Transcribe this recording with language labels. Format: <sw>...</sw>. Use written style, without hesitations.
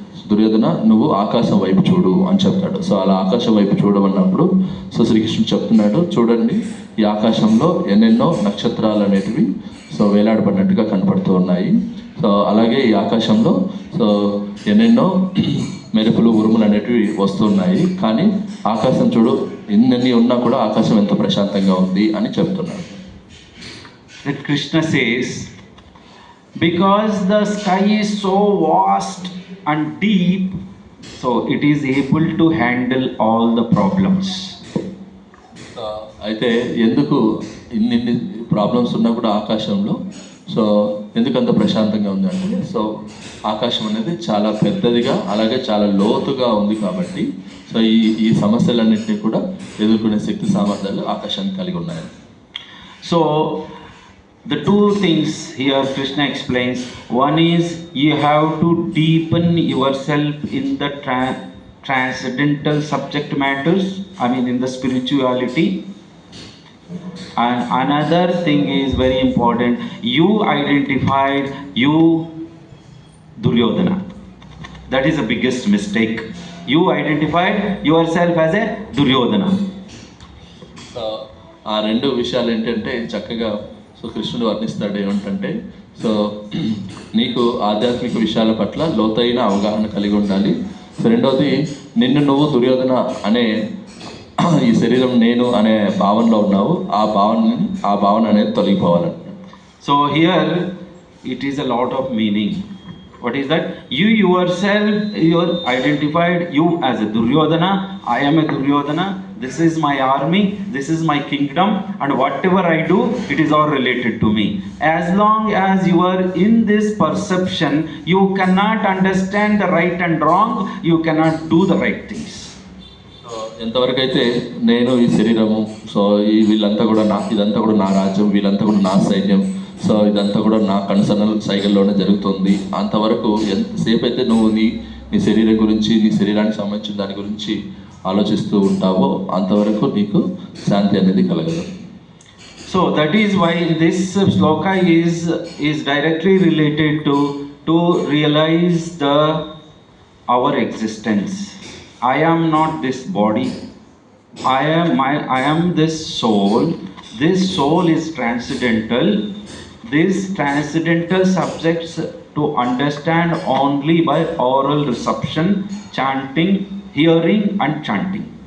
<te>దుర్యోధన నువ్వు ఆకాశం వైపు చూడు అని చెప్తాడు. సో అలా ఆకాశం వైపు చూడమన్నప్పుడు సో శ్రీకృష్ణుడు చెప్తున్నాడు, చూడండి ఈ ఆకాశంలో ఎన్నెన్నో నక్షత్రాలు అనేటివి సో వేలాడబడినట్టుగా కనపడుతూ ఉన్నాయి. సో అలాగే ఈ ఆకాశంలో సో ఎన్నెన్నో మెరుపులు ఉరుములు అనేటివి వస్తున్నాయి, కానీ ఆకాశం చూడు ఎన్ని ఉన్నా కూడా ఆకాశం ఎంత ప్రశాంతంగా ఉంది అని చెప్తున్నాడు.</te> <en>That Krishna says, because the sky is so vast and deep, so it is able to handle all the problems.</en> <te>అయితే ఎందుకు ఇన్ని ప్రాబ్లమ్స్ ఉన్నా కూడా ఆకాశంలో సో ఎందుకు అంత ప్రశాంతంగా ఉంది అంటే సో ఆకాశం అనేది చాలా పెద్దదిగా అలాగే చాలా లోతుగా ఉంది కాబట్టి సో ఈ సమస్యలన్నింటినీ కూడా ఎదుర్కొనే శక్తి సామర్థ్యాలు ఆకాశానికి కలిగి ఉన్నాయి.</te> <en>So the two things here Krishna explains. One is you have to deepen yourself in the transcendental subject matters, I mean in the spirituality. And another thing is very important. You identified you Duryodhana. That is the biggest mistake. You identified yourself as a Duryodhana.</en> <te>So ఆ రెండు విషయాలు ఏంటంటే చక్కగా so కృష్ణుడు వర్ణిస్తాడు ఏమంటే so నీకు ఆధ్యాత్మిక విషయాల పట్ల లోతైన అవగాహన కలిగి ఉండాలి. సో రెండవది నిన్ను నువ్వు దుర్యోధన అనే ఈ శరీరం నేను అనే భావనలో ఉన్నావు, ఆ భావన అనేది తొలగిపోవాలంట.</te> <en>So here it is a lot of meaning. What is that? You yourself, you are identified you as a Duryodhana. I am a Duryodhana. This is my army, this is my kingdom, and whatever I do, it is all related to me. As long as you are in this perception, you cannot understand the right and wrong, you cannot do the right things.</en> <te>ఎంతవరకు అయితే నేను ఈ శరీరము so వీళ్ళంతా కూడా ఇదంతా కూడా నా రాజ్యం, వీళ్ళంతా కూడా నా సైన్యం, సో ఇదంతా కూడా నా కన్సర్నల్ సైకిల్లోనే జరుగుతుంది, అంతవరకు ఎంతసేపు అయితే నువ్వు నీ శరీరం గురించి నీ శరీరానికి సంబంధించిన దాని గురించి ఆలోచిస్తూ ఉంటావో అంతవరకు నీకు శాంతి అనేది కలగదు.</te> <en>So that is why this shloka is directly related to realize our existence. I am not this body. I am this soul. This soul is transcendental. These transcendental subjects to understand only by oral reception, chanting, hearing and chanting.</en>